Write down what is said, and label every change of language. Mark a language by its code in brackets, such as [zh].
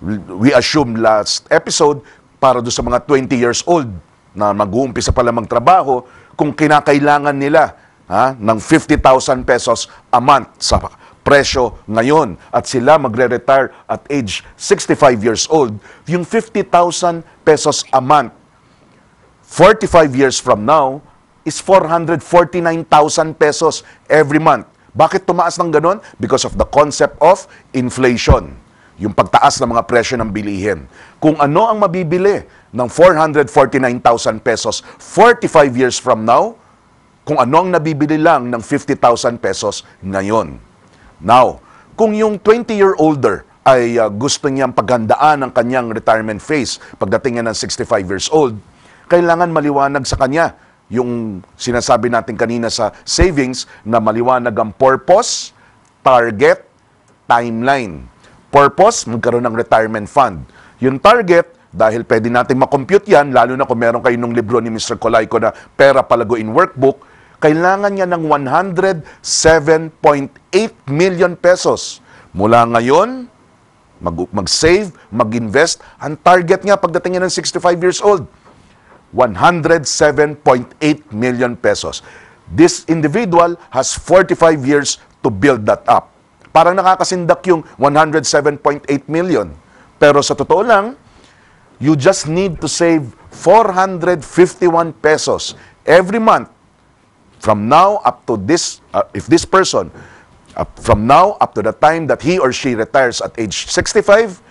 [en] We assume last episode, [tl] para doon sa mga 20 years old na mag-uumpisa pa lang magtrabaho, kung kinakailangan nila ng 50,000 pesos a month sa presyo ngayon at sila magre-retire at age 65 years old, yung 50,000 pesos a month, [en] 45 years from now, [tl] is 449,000 pesos every month. Bakit tumaas ng ganon? [en] Because of the concept of inflation. [tl] Yung pagtaas ng mga presyo ng bilihin. Kung ano ang mabibili ng 449,000 pesos 45 years from now, kung ano ang nabibili lang ng 50,000 pesos ngayon. Now, kung yung 20-year-older ay gusto niyang paghandaan ang kanyang retirement phase pagdating niya ng 65 years old, kailangan maliwanag sa kanya yung sinasabi natin kanina sa savings na maliwanag ang purpose, target, timeline. Purpose, magkaroon ng retirement fund. Yung target, dahil pwede natin makompute yan, lalo na kung meron kayo ng libro ni Mr. Colayco na Pera Palago in Workbook, kailangan niya ng 107.8 million pesos. Mula ngayon, mag-save, mag-invest, ang target niya pagdating niya ng 65 years old, 107.8 million pesos. [en] This individual has 45 years to build that up. [tl] Parang nakakasindak yung 107.8 million. Pero sa totoo lang, [en] you just need to save 451 pesos every month from now up to this, if this person, from now up to the time that he or she retires at age 65,